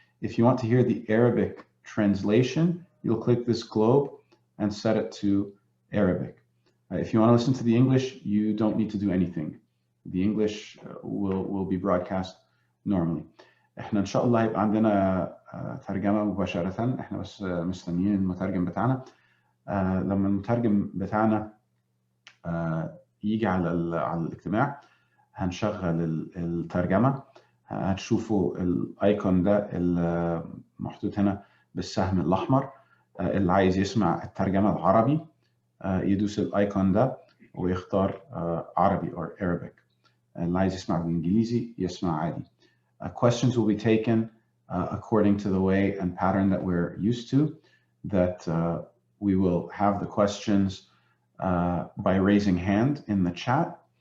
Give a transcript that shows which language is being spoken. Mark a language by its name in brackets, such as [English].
[English] If you want to hear the Arabic translation, you'll click this globe and set it to Arabic. If you want to listen to the English, you don't need to do anything. The English will be broadcast normally. [Arabic] احنا ان شاء الله يبقى عندنا ترجمة مباشرة. احنا بس مستنيين المترجم بتاعنا. لما المترجم بتاعنا يجي على الاجتماع هنشغل الترجمة. هتشوفوا الايكون ده المحطوط هنا بالسهم الاحمر. اللي عايز يسمع الترجمة العربي يدوس الايكون ده ويختار عربي [English] or Arabic. [Arabic] اللي عايز يسمع بالانجليزي يسمع عادي. [English] Questions will be taken according to the way and pattern that we're used to, that we will have the questions by raising hand in the chat.